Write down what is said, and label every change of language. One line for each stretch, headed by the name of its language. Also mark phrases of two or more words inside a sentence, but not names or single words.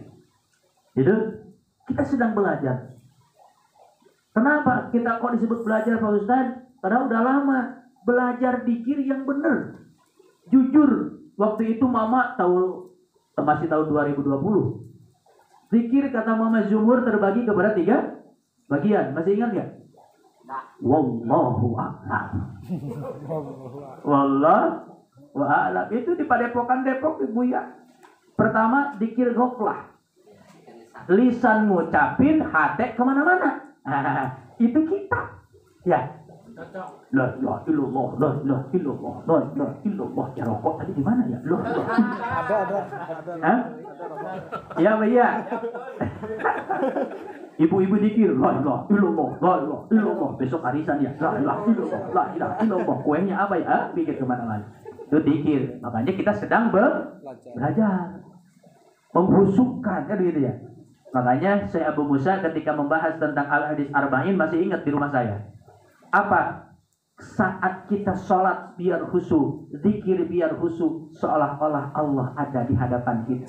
Indonesian: Itu kita sedang belajar. Kenapa kita kok disebut belajar Pak Ustadz? Karena udah lama belajar dikir yang benar. Jujur, waktu itu Mama masih tahun 2020. Zikir kata Mama Jumhur terbagi kepada 3 bagian. Masih ingat nggak?
Arabic: والله أعلم. والله أعلم.
Indonesian: Itu di Padepokan Depok Ibu ya. Pertama dikir goflah. Lisan ngucapin, hati kemana-mana. Itu kita. Ya.
Arabic: لا إله إلا الله، لا إله إلا الله، لا إله إلا الله.
Indonesian: Ya rokok tadi di mana ya? Loh. Ada. Hah? Ya, iya. Ibu-ibu dikir,
Arabic: لا إله إلا الله، لا إله إلا الله.
Indonesian: Besok arisan ya,
Arabic: لا إله إلا الله، لا إله إلا الله.
Indonesian: Kuenya apa ya? Pikir kemana-mana. Itu dikir. Makanya kita sedang belajar. Menghusukkan, kan gitu ya. Makanya saya Abu Musa ketika membahas tentang al-hadis arba'in masih ingat di rumah saya. Apa? Saat kita sholat biar khusyuk, zikir biar khusyuk, seolah-olah Allah ada di hadapan kita.